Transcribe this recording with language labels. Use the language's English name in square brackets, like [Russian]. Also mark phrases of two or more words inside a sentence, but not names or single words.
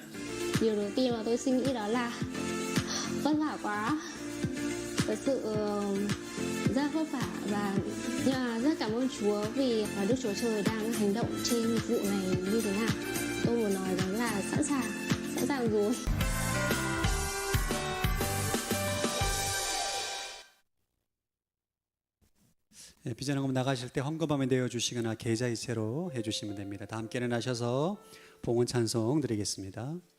[Vietnamese] Điều đầu tiên mà tôi suy nghĩ đó là vất vả quá, thật sự rất vất vả, và nhưng mà rất cảm ơn Chúa vì Đức Chúa Trời đang hành động trên nhiệm vụ này như thế nào. Tôi muốn nói đó là sẵn sàng rồi. [Korean] 네, 비전헌금 나가실 때 헌금함에 내어주시거나 계좌이체로 해주시면 됩니다. 다 함께 일어나셔서 봉헌 찬송 드리겠습니다.